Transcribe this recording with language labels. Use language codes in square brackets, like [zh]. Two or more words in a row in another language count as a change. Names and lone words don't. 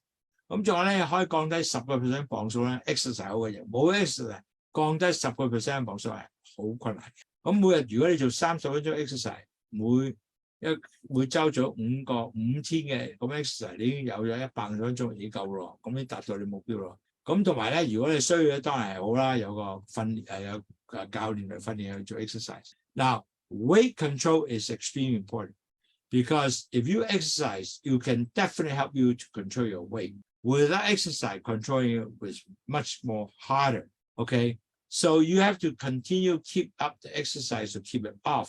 [yue] 咁仲有咧可以降低10% 磅數咧 ，exercise 好嘅嘢，冇 exercise 降低10% 磅數係好困難嘅。咁每日如果你做30分鐘 exercise，每週做5天嘅咁 exercise， 你已經有咗100分鐘已經夠咯，咁你達到你目標咯。咁同埋咧，如果你需要咧，當然係好啦，有個訓練有教練嚟訓練去做 exercise. [en] Now, weight control is extremely important because if you exercise, you can definitely help you to control your weight. Without exercise, controlling it is much more harder. Okay, so you have to continue keep up the exercise to keep it off.